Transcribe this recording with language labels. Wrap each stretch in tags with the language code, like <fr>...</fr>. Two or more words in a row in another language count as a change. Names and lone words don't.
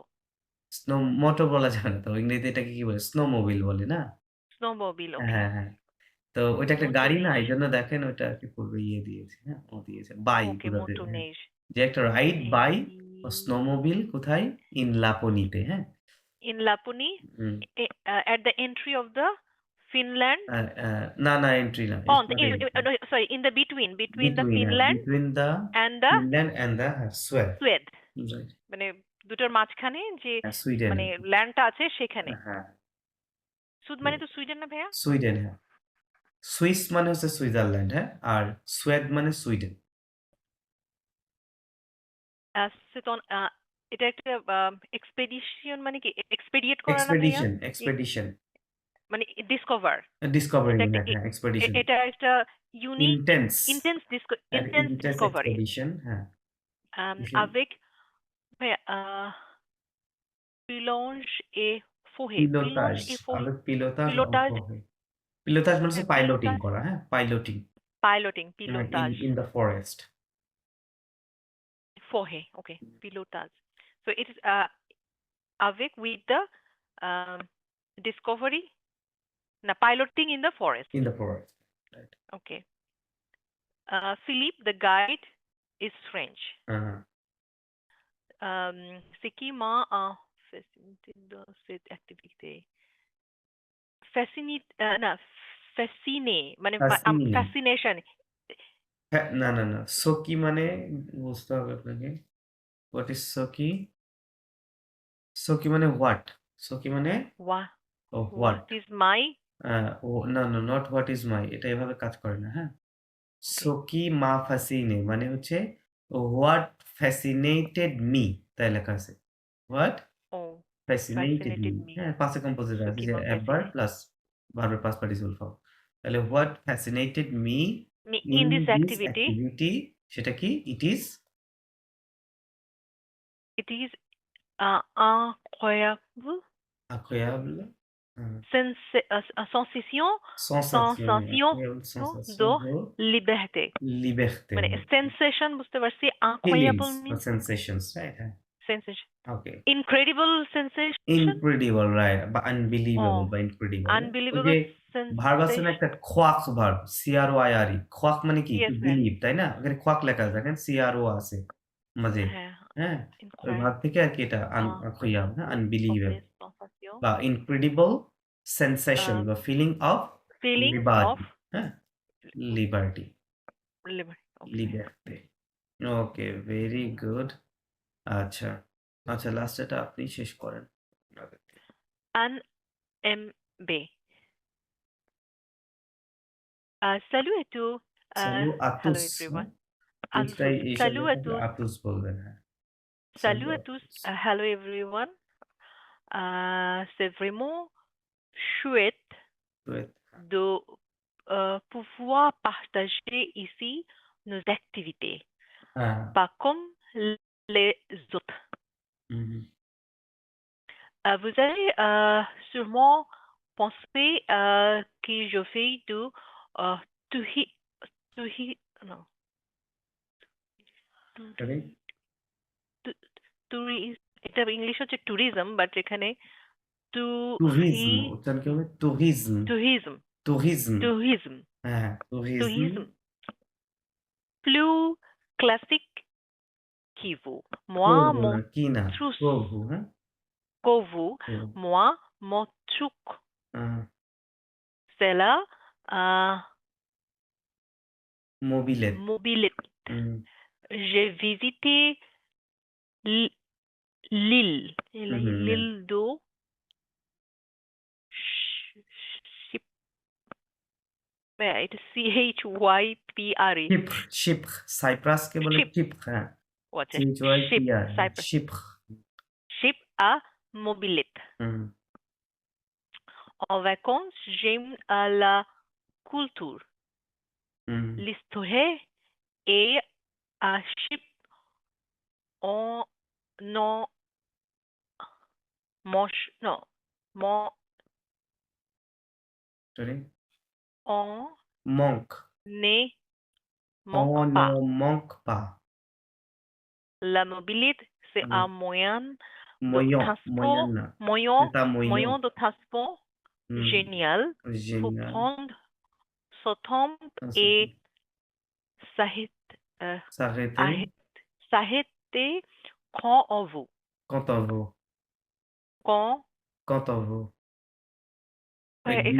<bn>স্নো মোটর বলা যাবে না তো। ইংরেজিতে এটাকে কি বলে? স্নোমোবিল বলে না? স্নোমোবিল হ্যাঁ, ওকে হ্যাঁ, হ্যাঁ। তো ওইটা একটা গাড়ি না? মোটনেশ এজন্য দেখেন ওইটা আরকি পূর্বে ইয়ে দিয়েছে, হ্যাঁ? ও দিয়েছে। বাই ওকে বোঝাতে, হ্যাঁ। মোটনেশ যে একটা</bn> <en>ride by snowmobile</en> <bn>কোথায়? ইন লাপোনিতে, হ্যাঁ?</bn> <en>in Laponie</en> <bn>হুম।</bn> <en>at the entry of the Finland</en> <bn>আ আ না, না এন্ট্রি না।</bn> <en>oh it's not entry. no, sorry in the between the</en> <bn>বিটুইন হ্যাঁ,</bn> <en>Finland between the and the Finland and the হ্যাঁ, সুয়েড।</en> <fr>সুয়েদ</fr> <en>রাইট।</en> <bn>মানে দুটোর মাঝখানে যে হ্যাঁ, সুইডেন। মানে ল্যান্ডটা আছে সেখানে হ্যাঁ, সুদ মানে তো সুইডেন না ভাইয়া সুইডেন হ্যাঁ। সুইস মানে হচ্ছে সুইজারল্যান্ড, হ্যাঁ? আর সুয়েড মানে সুইডেন। সেতন এটা একটা এক্সপেডিশন মানে কি এক্সপেডিয়েট করা না ভাইয়া এক্সপেডিশন, ই- এক্সপেডিশন। মানে ডিসকভার ডিসকভারিং এটা একটা হ্যাঁ, এক্সপেডিশন। এটা একটা ইউনিক ইনটেন্স ইন্টেন্স ইনটেন্স ডিসকভারি এক্সপেডিশন হ্যাঁ। ভীষণ</bn> <fr>avec ভাইয়া pilotage et forêt পিলোটাজ, pilotage et forêt avec পিলোটাজ pilotage</fr> <bn>পিলোটাজ মানে হচ্ছে পাইলটিং</bn> <fr>pilotage</fr> <bn>করা, হ্যাঁ? পাইলটিং</bn> <en>piloting ইন</en> <fr>pilotage</fr> <en>ইন দ্য ফরেস্ট। forêt okay pilotage so it is avec with the um, discovery na piloting in the forest ইন দ্য ফরেস্ট। রাইট। okay Philippe the guide is French</en> <bn>হ্যাঁ, হ্যাঁ।</bn> <fr>c'est qui m'a fasciné dans cette activité fasciné না fasciné মানে ফাসিনে।</fr> <en>fascination</en> <bn>হ্যাঁ, না, না, না। সকি মানে বুঝতে হবে আপনাকে।</bn> <en>what is</en> <bn>সকি? সকি মানে হোয়াট? সকি মানে</bn> <en>what হোয়াট? what is my</en> <bn>আ না, না,</bn> <en>not what is my</en> <bn>এটা এভাবে কাজ করে না, হ্যাঁ?</bn> <en>okay</en> <fr>ce qui m'a fasciné</fr> <bn>মানে হচ্ছে</bn> <en>what fascinated me</en> <bn>তাই লেখা আছে।</bn> <en>হোয়াট oh fascinated me fascinated me</en> <bn>হ্যাঁ,</bn> <en>past composite so</en> <bn>আছে</bn> <fr>qui</fr> <bn>যে</bn> <fr>m'a</fr> <bn>এডভার্ব</bn> <fr>fasciné</fr> <bn>প্লাস ভার্বের</bn> <en>past participle form.</en> <bn>তাহলে</bn> <en>what fascinated me me ইন in this দিস activity</en> <bn>অ্যাক্টিভিটি সেটা কি?</bn> <en>it is it is incroyable</en> <fr>incroyable sensation sensation sensation incroyable sensation de de liberté liberté</fr> <bn>মানে সেন্সেশন বুঝতে পারছি incroyable</bn> <en>feelings or means sensations right হ্যাঁ, sensation okay incredible sensation incredible right বা unbelievable oh</en> <bn>বা incredible হ্যাঁ? ওই যে</bn> <en>unbelievable</en> <bn>ভার্ব আছে না</bn> <en>sensation</en> <bn>একটা খোয়াক ভার্ব CROIRE খোয়াক মানে কি টু</bn> <en>yes ভাইয়া</en> <bn>বিলিভ তাই না ওখানে খোয়াক লেখা আছে দেখেন CRO আছে মাঝে হ্যাঁ হ্যাঁ ওই</bn> <fr>incroyable</fr> <bn>ভার্ব থেকে আর কি এটা খইয়াম হ্যাঁ আনবিলিভেবল</bn> <en>okay sensation বা incredible sensation বা feeling of feeling of লিবার্টি হ্যাঁ লিবার্টি liberty okay</en> <bn>লিবার্টি ওকে</bn> <en>very good</en> <bn>আচ্ছা আচ্ছা লাস্ট এটা আপনি শেষ করেন</bn> <fr>an MB salut à tous সালু</fr> <en>hello</en> <fr>আতুস</fr> <en>everyone</en> <bn>ইনস্টাই এইসব</bn> <fr>salut à</fr> <bn>থাকলে</bn> <fr>tous</fr> <bn>আতুস বলবেন হ্যাঁ সালু</bn> <fr>salut à tous আতুস</fr> <en>hello everyone</en> <fr>c'est vraiment chouette</fr> <en>Great.</en> <fr>de pouvoir partager ici nos activités,</fr> <bn>হ্যাঁ।</bn> <fr>pas comme les autres.</fr> <bn>হুম।</bn> <fr>Vous allez sûrement penser que je fais du touhi- non,</fr> <en>সরি?</en> <bn>ট্যুরিস্ট, এটা ইংলিশ হচ্ছে ট্যুরিজম, বাট এখানে টুহি ট্যুরিজম উচ্চারণ কি হবে? ট্যুরিজম, ট্যুরিজম ট্যুরিজম। ট্যুরিজম হ্যাঁ, ট্যুরিজম।</bn> <fr>ট্যুরিজম plus classique que vous. Moi,</fr> <bn>করবো না,</bn> <fr>mon</fr> <bn>কি না?</bn> <fr>truc</fr> <bn>প্রভু, হ্যাঁ?</bn> <fr>que vous,</fr> <bn>প্রভু।</bn> <fr>moi, mon truc, আহ c'est la মোবিলেট। mobilette.</fr> <bn>হুম,</bn> <fr>J'ai visité l- l'île,</fr> <bn>হুম, হুম, নেন।</bn> <fr>l'île de Ch- Chypre.</fr> <en>It is Chypre.</en> <bn>শিপ্র, শিপ্র। সাইপ্রাসকে বলে</bn> <fr>Chypre.</fr> <bn>শিপ্র, হ্যাঁ।</bn> <en>What's it?</en> <fr>Chypre, CHYPR,</fr> <bn>হ্যাঁ,</bn> <en>Cyprus.</en> <fr>শিপ্র। Chypre à mobilette.</fr> <bn>হুম,</bn> <fr>En vacances, j'aime la culture,</fr> <bn>হুম।</bn> <fr>l'histoire et à Chypre, on non mange, non, mon,</fr> <en>সরি?</en> <fr>on মঙ্ক। ne manque pas. on manque pas. La mobilité, c'est</fr> <bn>হুম,</bn> <fr>un moyen de moyen, moyen transport,</fr> <bn>না।</bn> <fr>moyen,</fr> <bn>এটা মইয়্য।</bn> <fr>moyen de transport</fr> <bn>হুম,</bn> <fr>génial pour génial। prendre ce temps ensuite, et s'arrêter, euh, s'arrêter arrêt- s'arrêter quand on veut. quand on veut, Quand, quand on veut।</fr> <bn>ওই ডি,</bn>